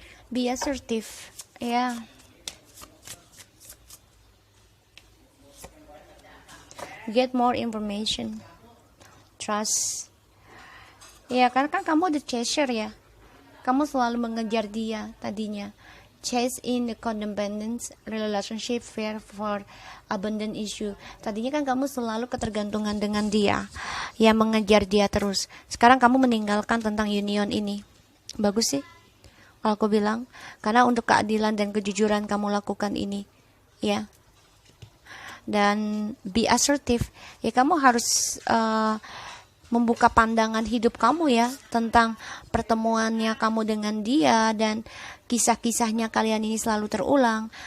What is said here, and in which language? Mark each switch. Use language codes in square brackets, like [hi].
[en] Be assertive, ya. Get more information. Trust. [id] Ya, karena kan kamu [en] the chaser [id] ya. Kamu selalu mengejar dia tadinya. [en] Chase in the codependence relationship, fear for abandon issue. [id] Tadinya kan kamu selalu ketergantungan dengan dia, ya, mengejar dia terus. Sekarang kamu meninggalkan tentang union ini. Bagus sih kalau aku bilang, karena untuk keadilan dan kejujuran kamu lakukan ini, ya. Dan [en] be assertive, [id] ya, kamu harus membuka pandangan hidup kamu ya tentang pertemuannya kamu dengan dia dan kisah-kisahnya kalian ini selalu terulang.